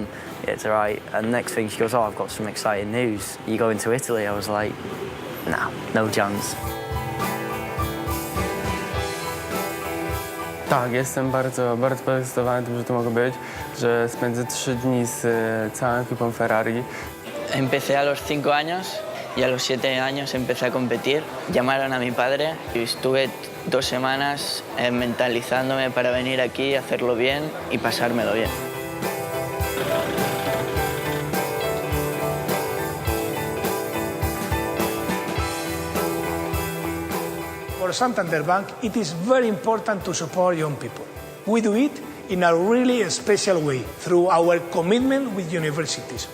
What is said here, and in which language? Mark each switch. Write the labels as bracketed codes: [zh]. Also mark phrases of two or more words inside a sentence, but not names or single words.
[en] Yeah, it's all right. And next thing she goes, oh, I've got some exciting news. You going to Italy? I was like, nah, no chance. [pl] Tak, jestem bardzo podekscytowany tym, że tu mogę być, że spędzę 3 dni z całą ekipą Ferrari. [es] Empecé a los 5 años y a los 7 años empecé a competir. Llamaron a mi padre y estuve 2 semanas mentalizándome para venir aquí, hacerlo bien y pasármelo bien. [en] For Santander Bank, it is very important to support young people. We do it in a really special way through our commitment with universities.